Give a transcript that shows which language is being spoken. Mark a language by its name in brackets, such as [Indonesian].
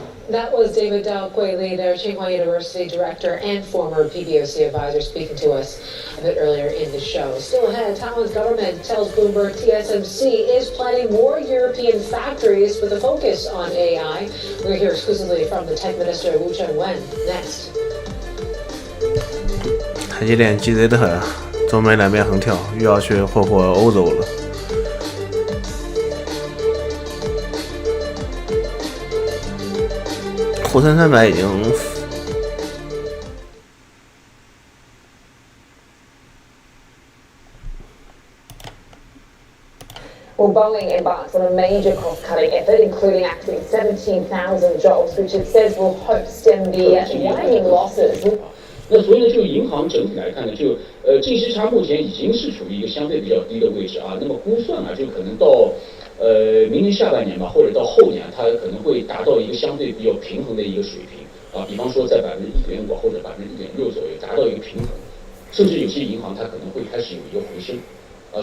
[English] That was David Dao Gui, their Tsinghua University director and former PBOC advisor, speaking to us a bit earlier in the show. Still ahead, Taiwan's government tells Bloomberg TSMC is planning more European factories with a focus on AI. We're here exclusively from the tech minister Wu Chengwen. Next. [Chinese] 台积电鸡贼得很，中美两边横跳，又要去霍霍欧洲了。沪深300已经 [English] Well, Boeing embarks on a major cost-cutting effort, including axing 17,000 jobs, which it says will help stem the widening losses. [Chinese] 那所以呢，就银行整体来看呢，就净息差目前已经是处于一个相对比较低的位置啊。那么估算啊，就可能到明年下半年吧，或者到后年，它可能会达到一个相对比较平衡的一个水平啊。比方说在1.5%或者1.6%左右，达到一个平衡，甚至有些银行它可能会开始有一个回升啊。